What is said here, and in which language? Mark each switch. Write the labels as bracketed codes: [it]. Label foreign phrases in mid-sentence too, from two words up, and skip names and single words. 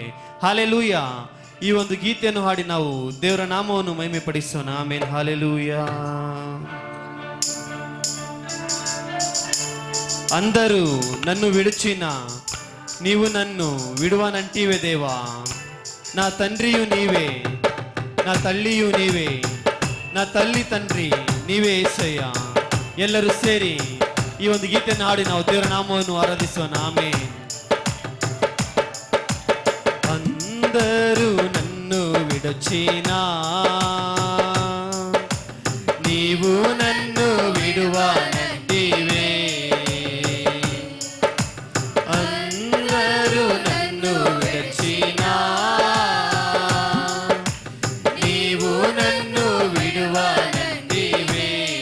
[kn] ಹಾಲೆಲೂಯ. ಈ ಒಂದು ಗೀತೆಯನ್ನು ಹಾಡಿ ನಾವು ದೇವರ ನಾಮವನ್ನು ಮಹಿಮೆ ಪಡಿಸೋಣ. ಆಮೇನ್. ಹಾಲೆಲೂಯ. [te] అందరూ నన్ను విడచిన, నీవు నన్ను విడువనంటివే దేవా. నా తండ్రియు నీవే, నా తల్లియు నీవే, నా తల్లి తండ్రి నీవే యేసయ్య. [kn] ಎಲ್ಲರೂ ಸೇರಿ ಈ ಒಂದು ಗೀತೆಯನ್ನು ಹಾಡಿ ನಾವು ದೇವರ ನಾಮವನ್ನು ಆರಾಧಿಸೋಣ. ಆಮೆನ್. [te] అందరూ నన్ను విడచిన, నీవు నన్ను విడువనంటివే. అందరూ నన్ను విడచిన, నీవు నన్ను విడువనంటివే.